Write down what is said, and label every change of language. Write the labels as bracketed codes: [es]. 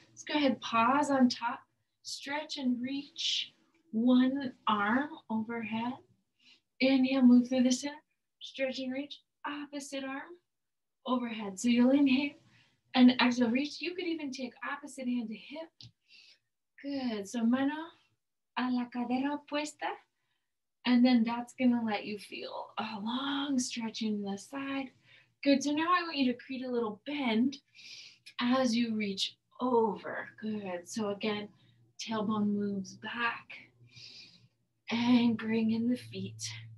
[en] Let's go ahead, pause on top, stretch and reach one arm overhead. Inhale, move through the center, stretch and reach, opposite arm overhead. So you'll inhale and exhale, reach. You could even take opposite hand to hip. Good. [es] So mano a la cadera opuesta. [en] And then that's going to let you feel a long stretch in the side. Good. So now I want you to create a little bend as you reach over. Good. So again, tailbone moves back and bring in the feet.